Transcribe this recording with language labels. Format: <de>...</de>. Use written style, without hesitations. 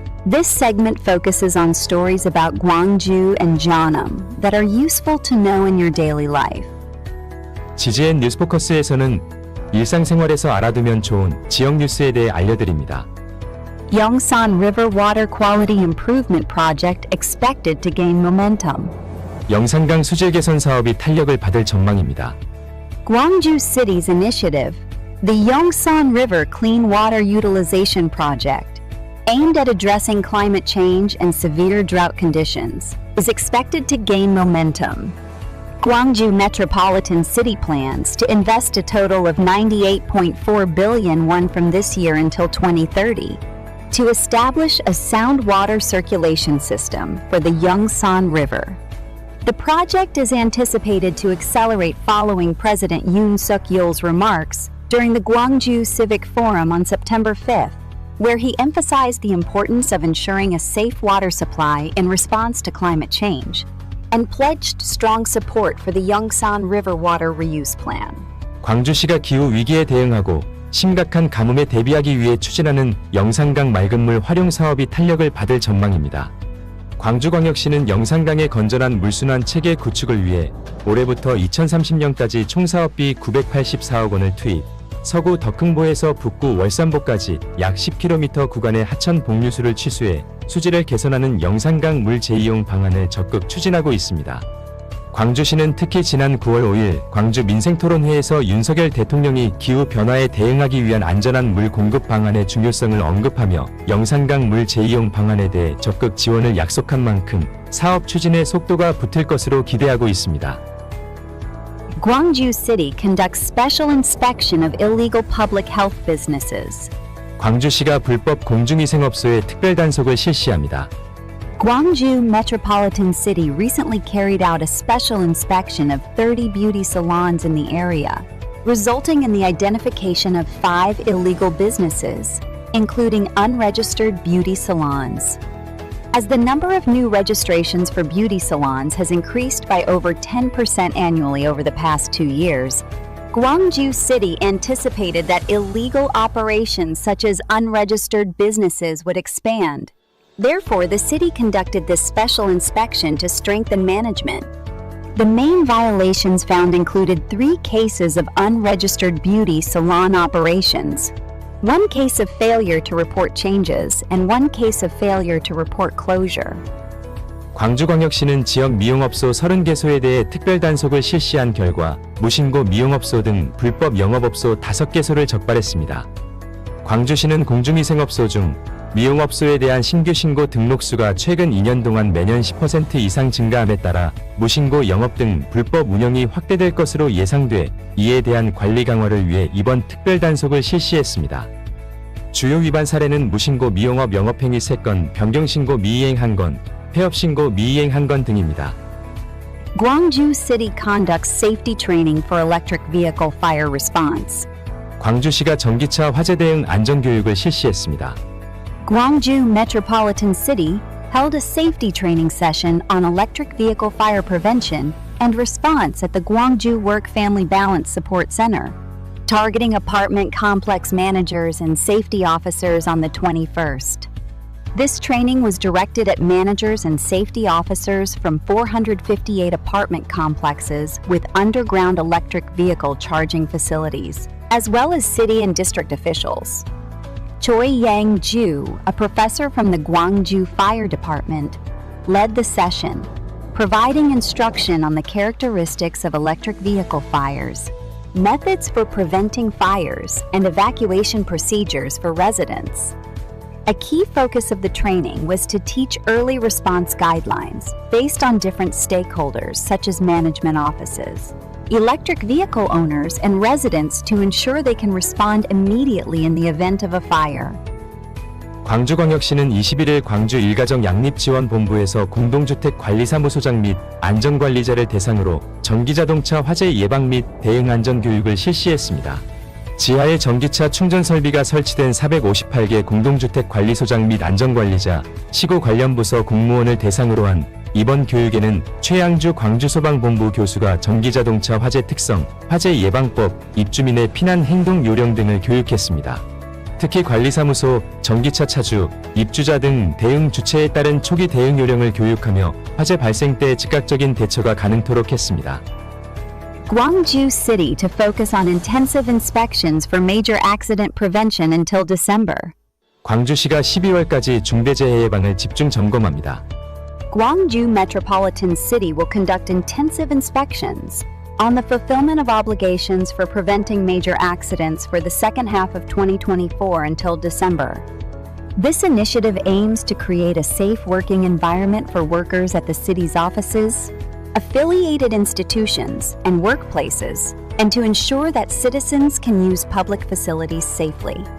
<en>This segment focuses on stories about Gwangju and Jeonnam that are useful to know in your daily life.</en> <ko>GGN 뉴스포커스에서는 일상생활에서 알아두면 좋은 지역 뉴스에 대해 알려드립니다.</ko> <en>Yongsan River Water Quality Improvement Project expected to gain momentum.</en> <ko>영산강 수질 개선 사업이 탄력을 받을 전망입니다.</ko> <en>Gwangju City's initiative, the Yongsan River Clean Water Utilization Project, aimed at addressing climate change and severe drought conditions, is expected to gain momentum. Gwangju Metropolitan City plans to invest a total of 98.4 billion won from this year until 2030 to establish a sound water circulation system for the Yongsan River. The project is anticipated to accelerate following President Yoon Suk-yeol's remarks during the Gwangju Civic Forum on September 5th, where he emphasized the importance of ensuring a safe water supply in response to climate change, and pledged strong support for the Yongsan River Water Reuse Plan.</en> <ko>광주시가 기후 위기에 대응하고 심각한 가뭄에 대비하기 위해 추진하는 영산강 맑은물 활용 사업이 탄력을 받을 전망입니다. 광주광역시는 영산강의 건전한 물순환 체계 구축을 위해 올해부터 2030년까지 총 사업비 984억 원을 투입, 서구 덕흥보에서 북구 월산보까지 약 10km 구간의 하천 복류수를 취수해 수질을 개선하는 영산강 물 재이용 방안을 적극 추진하고 있습니다. 광주시는 특히 지난 9월 5일 광주 민생토론회에서 윤석열 대통령이 기후 변화에 대응하기 위한 안전한 물 공급 방안의 중요성을 언급하며 영산강 물 재이용 방안에 대해 적극 지원을 약속한 만큼 사업 추진에 속도가 붙을 것으로 기대하고 있습니다.</ko> <en>Gwangju City conducts special inspection of illegal public health businesses.</en> <ko>광주시가 불법 공중위생업소에 특별 단속을 실시합니다.</ko> <en>Gwangju Metropolitan City recently carried out a special inspection of 30 beauty salons in the area, resulting in the identification of 5 illegal businesses, including unregistered beauty salons. As the number of new registrations for beauty salons has increased by over 10% annually over the past 2 years, Gwangju City anticipated that illegal operations such as unregistered businesses would expand. Therefore, the city conducted this special inspection to strengthen management. The main violations found included 3 cases of unregistered beauty salon operations, 1 case of failure to report changes, and 1 case of failure to report closure.</en> <ko>광주광역시는 지역 미용업소 30개소에 대해 특별 단속을 실시한 결과 무신고 미용업소 등 불법 영업업소 5개소를 적발했습니다. 광주시는 공중위생업소 중 미용업소에 대한 신규 신고 등록수가 최근 2년 동안 매년 10% 이상 증가함에 따라 무신고 영업 등 불법 운영이 확대될 것으로 예상돼 이에 대한 관리 강화를 위해 이번 특별 단속을 실시했습니다. 주요 위반 사례는 무신고 미용업 영업행위 3건, 변경신고 미이행 1건, 폐업신고 미이행 1건 등입니다.</ko> <en>Gwangju City conducts safety training for electric vehicle fire response.</en> <ko>광주시가 전기차 화재 대응 안전교육을 실시했습니다.</ko> <en>Gwangju Metropolitan City held a safety training session on electric vehicle fire prevention and response at the Gwangju Work Family Balance Support Center, targeting apartment complex managers and safety officers on the 21st. This training was directed at managers and safety officers from 458 apartment complexes with underground electric vehicle charging facilities, as well as city and district officials. Choi Yang-ju, a professor from the Gwangju Fire Department, led the session, providing instruction on the characteristics of electric vehicle fires, methods for preventing fires, and evacuation procedures for residents. A key focus of the training was to teach early response guidelines based on different stakeholders such as management offices, electric vehicle owners, and residents to ensure they can respond immediately in the event of a fire.</en> <ko>광주광역시는 21일 광주 일가정 양립지원본부에서 공동주택 관리사무소장 및 안전관리자를 대상으로 전기자동차 화재 예방 및 대응 안전교육을 실시했습니다. 지하에 전기차 충전 설비가 설치된 458개 공동주택 관리소장 및 안전관리자, 시구 관련 부서 공무원을 대상으로 한 이번 교육에는 최양주 광주소방본부 교수가 전기자동차 화재 특성, 화재 예방법, 입주민의 피난 행동 요령 등을 교육했습니다. 특히 관리사무소, 전기차 차주, 입주자 등 대응 주체에 따른 초기 대응 요령을 교육하며 화재 발생 때 즉각적인 대처가 가능토록 했습니다.</ko> <en>Gwangju City to focus on intensive inspections for major accident prevention until December.</en> <ko>광주시가 12월까지 중대재해 예방을 집중 점검합니다.</ko> <en>Gwangju Metropolitan City will conduct intensive inspections on the fulfillment of obligations for preventing major accidents for the second half of 2024 until December. This initiative aims to create a safe working environment for workers at the city's offices, affiliated institutions, and workplaces, and to ensure that citizens can use public facilities safely.</en>